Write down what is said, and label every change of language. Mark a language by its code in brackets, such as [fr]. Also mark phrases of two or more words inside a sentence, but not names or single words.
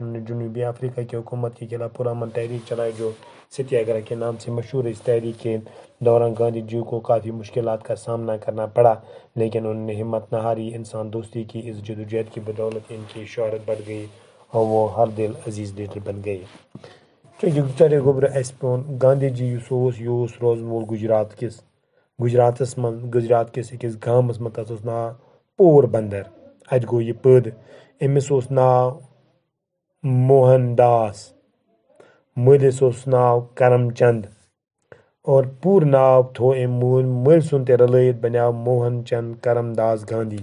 [ur] انہوں نے جنوبی افریقہ کی حکومت کے خلاف پرامن تحریک چلائی جو ستیہ گرہ کے نام سے مشہور ہے۔ اس تحریک کے دوران گاندھی جی کو کافی مشکلات کا سامنا کرنا پڑا، لیکن انہوں نے ہمت نہ ہاری۔ انسان دوستی کی اس جدوجہد کی بدولت ان کی شہرت بڑھ گئی اور وہ ہر دل عزیز لیڈر بن گئے۔ [ks] گاندھی جی روزن وول گجرات کس أکِس گامس منٛز، تتھ اوس ناو پور بندر، اتہِ گوٚو یہِ پٲدٕ۔ أمِس اوس ناو موہن داس، مٲلِس اوس ناو کرم چند، اور پوٗرٕ ناو تھوٚو أمۍ مٲلۍ سُنٛد تہِ رلٲیِتھ بنیٛاو موہن چند کرم داس گاندھی۔